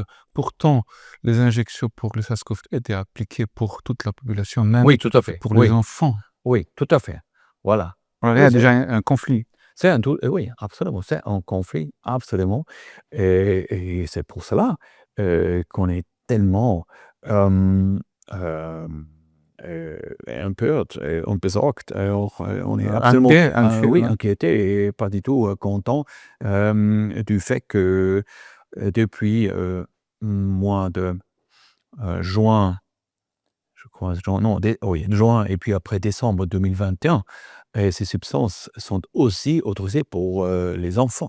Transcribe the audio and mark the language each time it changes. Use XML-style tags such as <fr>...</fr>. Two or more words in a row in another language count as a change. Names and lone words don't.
<fr>Pourtant, les injections pour le SARS-CoV étaient appliquées pour toute la population, même oui, tout à fait. pour les enfants. Oui, tout à fait. Voilà. Alors, il y Oui, a déjà un conflit. oui, absolument, c'est un conflit, absolument. Et c'est pour cela qu'on est tellement</fr> <de>empört und besorgt.</de> <fr>On est absolument oui, Ouais. inquiété et pas du tout content du fait que depuis mois de juin, je crois, juin et puis après décembre 2021, ces substances sont aussi autorisées pour les enfants.</fr>